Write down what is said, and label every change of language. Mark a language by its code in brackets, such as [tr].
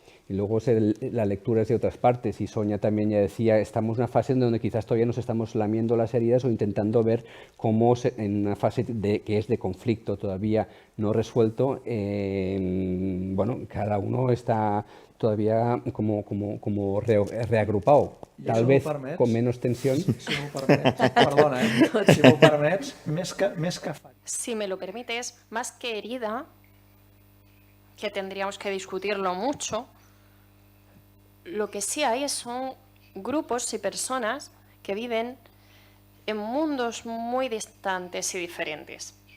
[es] Y luego la lectura es de otras partes y Sonia también ya decía, estamos en una fase en donde quizás todavía nos estamos lamiendo las heridas o intentando ver cómo en una fase que es de conflicto todavía no resuelto, bueno, cada uno está todavía como reagrupado, tal vez con menos tensión. [ca] Si m'ho permets, perdona, si m'ho permets, més que falla. [es] Si me lo permites, más que herida, que tendríamos que discutirlo mucho, lo que sí hay son grupos y personas que viven en mundos muy distantes y diferentes.